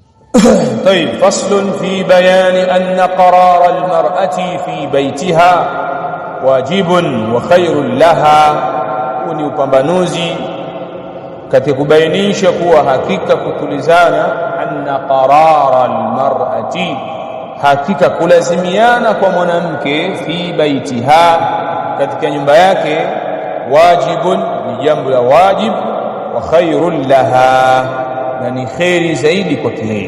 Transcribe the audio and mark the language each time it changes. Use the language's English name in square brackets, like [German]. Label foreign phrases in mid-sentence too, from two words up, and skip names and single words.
[Arabic] طيب فصل في بيان أن قرار المرأة في بيتها واجب وخير لها. [Swahili] Ni upambanuzi katika kubainisha kuwa hakika kutulizana, [Arabic] أن قرار المرأة, [Swahili] hakika kulazimiana kwa mwanamke, [Arabic] في بيتها, [Swahili] katika nyumba yake, wajibun, ni jambo la wajib, [Arabic] وخير لها, [Swahili] na ni khairi zaidi kwa yeye.